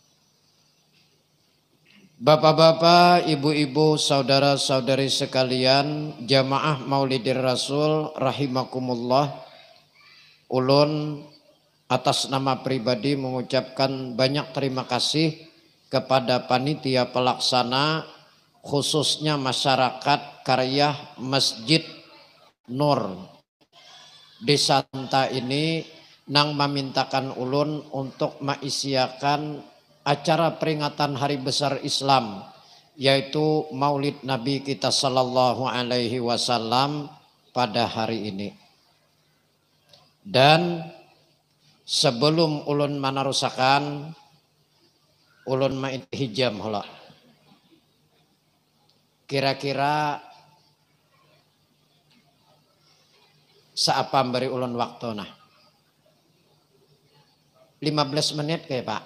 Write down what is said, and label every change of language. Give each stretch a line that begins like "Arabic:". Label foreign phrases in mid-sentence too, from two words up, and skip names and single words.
Banjar: Bapak-bapak, ibu-ibu, saudara-saudari sekalian, jamaah Maulidir Rasul rahimakumullah, ulun atas nama pribadi mengucapkan banyak terima kasih kepada panitia pelaksana, khususnya masyarakat karya Masjid Nur Desa Tanta ini nang memintakan ulun untuk maisiakan acara peringatan hari besar Islam, yaitu Maulid Nabi kita
Arabic: صلى الله عليه وسلم
Banjar: pada hari ini. Dan sebelum ulun manarusakan, ulun main hijam heula. Kira-kira saapa beri ulun waktu nah 15 menit kayak Pak.